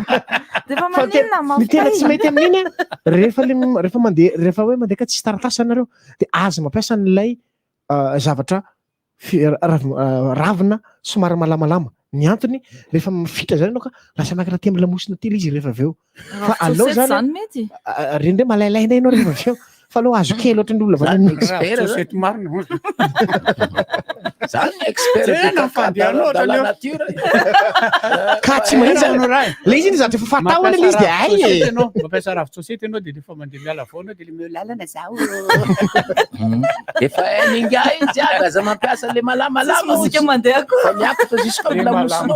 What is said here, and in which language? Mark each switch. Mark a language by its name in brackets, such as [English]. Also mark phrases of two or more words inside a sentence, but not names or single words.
[Malagasy] ny tena tsy mety amin'iny rehefa hoe mandeha ka tsisy taratasy nareo dia aza mampiasa n'ilay zavatra ravina somary malamalama ny antony rehefa mifitra zany ianao ka lasa makiraha ty amin'ny lamosina tely izy rehefa avy eo fa aleo zany reny ndray malailaina ianao rehefa avy eo fa aloha azo kely ohatry ny olona zany expert marina [French] zany expert de la nature [Malagasy] ka tsy mahitsy le izy iny zatra efa fatahona le izy dia ay mampiasa ravin-tsosety ianao dia rehefa mandeha miala foana dia le milalana zao efa ninga iny jiaby aza mampiasa le malamalama mosika mandeha koa fa miakatra [French] jusqu'à la [Malagasy] lamosinao